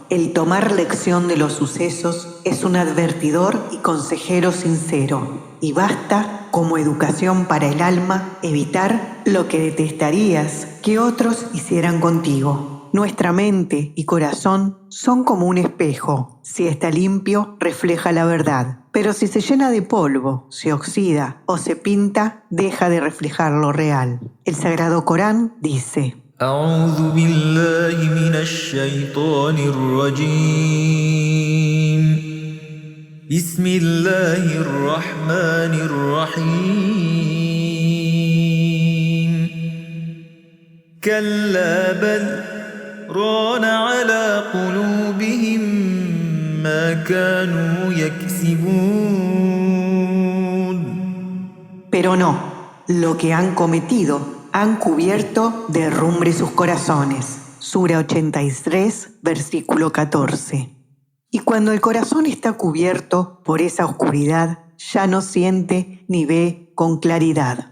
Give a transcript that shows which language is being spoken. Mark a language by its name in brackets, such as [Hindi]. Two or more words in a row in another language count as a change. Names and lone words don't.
[Spanish] El tomar lección de los sucesos es un advertidor y consejero sincero, y basta, como educación para el alma, evitar lo que detestarías que otros hicieran contigo. Nuestra mente y corazón son como un espejo. Si está limpio, refleja la verdad. Pero si se llena de polvo, se oxida o se pinta, deja de reflejar lo real. El Sagrado Corán dice: [Arabic] أعوذ بالله من الشيطان الرجيم بسم الله الرحمن الرحيم كلا بل ران على قلوبهم ما كانوا يكسبون. [Spanish] Pero no, lo que han cometido han cubierto de herrumbre sus corazones. Sura 83, versículo 14. Y cuando el corazón está cubierto por esa oscuridad, ya no siente ni ve con claridad.